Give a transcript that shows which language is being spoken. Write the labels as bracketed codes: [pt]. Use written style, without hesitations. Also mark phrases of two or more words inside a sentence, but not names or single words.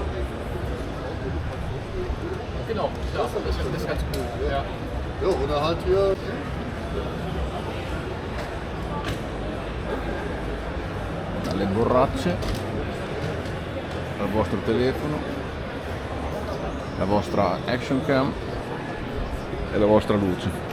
[de] genau, ja, das ist ganz cool. Ja. ja, oder halt hier [it] Dalle borracce al vostro telefono, la vostra action cam e la vostra luce.